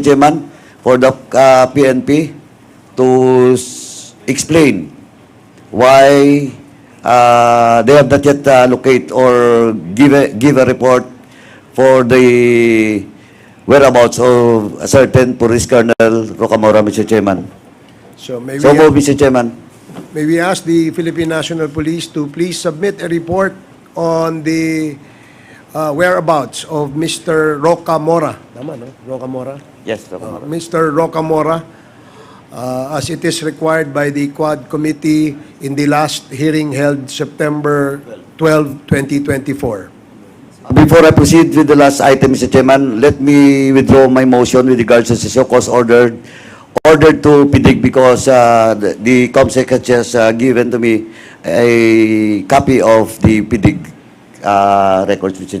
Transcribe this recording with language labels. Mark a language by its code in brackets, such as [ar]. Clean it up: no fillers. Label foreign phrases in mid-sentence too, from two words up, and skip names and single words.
[en] Chairman, for the PNP to explain why they have not yet locate or give a report for the whereabouts of a certain Police Colonel Rocamora, Mr. Chairman. So may So we, move, Mr. Chairman. may we ask the Philippine National Police to please submit a report on the whereabouts of Mr. Rocamora. [tl] Tama, no? [en] Rocamora? Yes, Rocamora. Mr. Rocamora, as it is required by the Quad Committee in the last hearing held September 12, 2024. Before I proceed with the last item, Mr. Chairman, let me withdraw my motion with regards to the show cause order to PDIG because the COMSEC has just given to me a copy of the PDIG records, Mr.